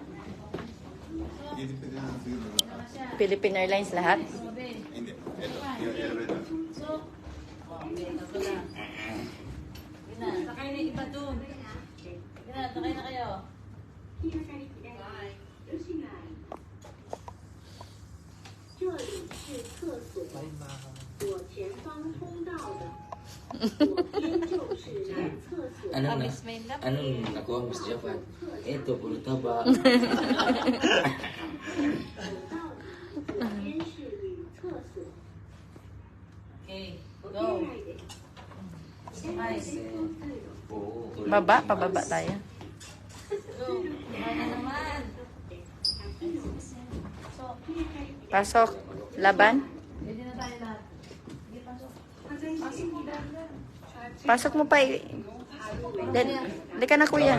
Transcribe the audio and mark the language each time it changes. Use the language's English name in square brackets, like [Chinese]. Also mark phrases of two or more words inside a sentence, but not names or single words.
[Filipino] Philippine Airlines lahat. Hindi. Ito. Sakay na iba doon. Sakay na kayo. [Chinese] 这里是厕所，左前方通道的，左边就是男厕所。 [Filipino] Anong nakuha mo sa Japan? Ito, puro taba. [Chinese] 走到左边是女厕所。 [English] Okay, [Japanese] お手 [English] go. [Japanese] 洗いです。洗面所通路。 [Filipino] Oo. Baba, pababa tayo. Go. Ano naman? Pasok. Laban. Pwede na tayo lahat. Pasok mo pa. Dali ka na, kuya.